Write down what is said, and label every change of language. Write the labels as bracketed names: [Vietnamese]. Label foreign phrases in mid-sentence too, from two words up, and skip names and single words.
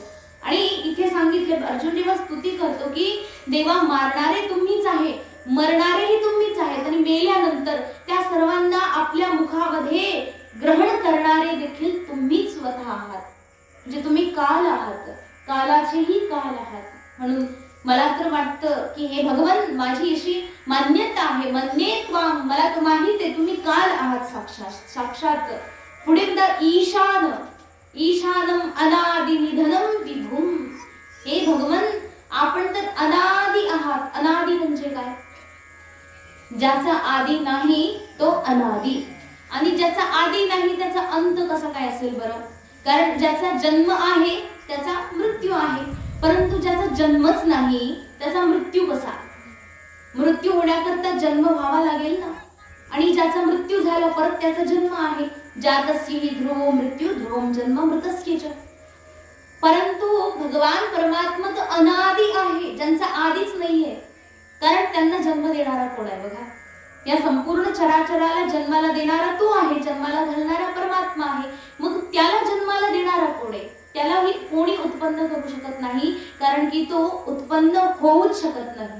[Marathi] आणि इथे सांगितले, अर्जुन जेव्हा स्तुती करतो की देवा मारणारे तुम्हीच आहे, मरणारेही तुम्हीच आहेत आणि मेल्यानंतर त्या सर्वांना आपल्या मुखामध्ये ग्रहण करणारे देखील तुम्हीच स्वतः आहात. म्हणजे तुम्ही काल आहात, कालाचेही काल आहात. म्हणून मला तर वाटतं की हे भगवान, माझी अशी मान्यता आहे, मन्येत्वाम, मला तर माहित आहे तुम्ही काल आहात साक्षात. पुढे म्हणता ईशान, [Sanskrit] ईशानम अनादि निधनम विभुम. [Marathi] हे भगवान, आपण तर अनादि आहात. अनादि म्हणजे काय? ज्याचा आदी नाही तो अनादि, आणि ज्याचा आदी नाही त्याचा अंत कसा काय असेल बरं? कारण ज्याचा जन्म आहे त्याचा मृत्यू आहे, परंतु ज्याचा जन्मच नाही त्याचा मृत्यू कसा? मृत्यू होण्याकरता जन्म व्हावा लागेल ना. आणि ज्याचा मृत्यू झाला परत त्याचा जन्म आहे. [Sanskrit] जातस्य हि ध्रुवो मृत्यू ध्रुवम जन्म मृतस्य च. [Marathi] परंतु भगवान परमात्मा तर अनादि आहे, ज्यांचा आदिच नाहीये. कारण त्यांना जन्म देणारा कोण आहे बघा? या संपूर्ण चराचराला जन्माला देणारा तो आहे, जन्माला घालणारा परमात्मा आहे. मग त्याला जन्माला देणारा कोण आहे? त्यालाही कोणी उत्पन्न करू शकत नाही, कारण की तो उत्पन्न होऊच शकत नाही.